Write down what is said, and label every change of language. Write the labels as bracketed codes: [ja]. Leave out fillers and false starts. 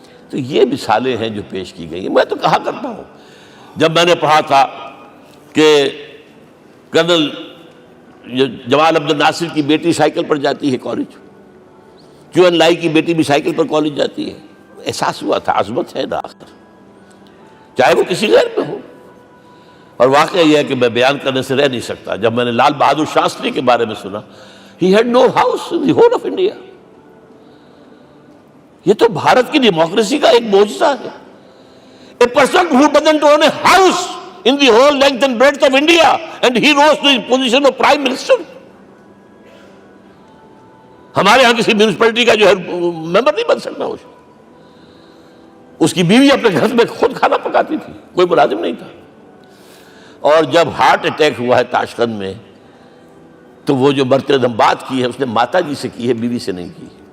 [ur] تو یہ مثالیں ہیں جو پیش کی گئی ہیں. میں تو کہا کرتا ہوں, جب میں نے پڑھا تھا کہ کرنل جمال عبد الناصر کی بیٹی سائیکل پر جاتی ہے کالج, کیو این لائی کی بیٹی بھی سائیکل پر کالج جاتی ہے, احساس ہوا تھا عظمت ہے نا آخر, چاہے وہ کسی غیر پہ ہو. اور واقعہ یہ ہے کہ میں بیان کرنے سے رہ نہیں سکتا. جب میں نے لال بہادر شاستری کے بارے میں سنا [en] He had no house in the whole of India. [ur] یہ تو بھارت کی ڈیموکریسی کا ایک معجزہ ہے. [en] A person who doesn't own a house in the whole length and breadth of India, and he rose to the position of Prime Minister. [ur] ہمارے ہاں کسی میونسپلٹی کا جو ہے ممبر نہیں بن سکتا. اس کی بیوی اپنے گھر میں خود کھانا پکاتی تھی, کوئی ملازم نہیں تھا. اور جب ہارٹ اٹیک ہوا ہے تاشقند میں, تو وہ جو مرتے دم بات کی ہے اس نے ماتا جی سے کی ہے, بیوی سے نہیں کی.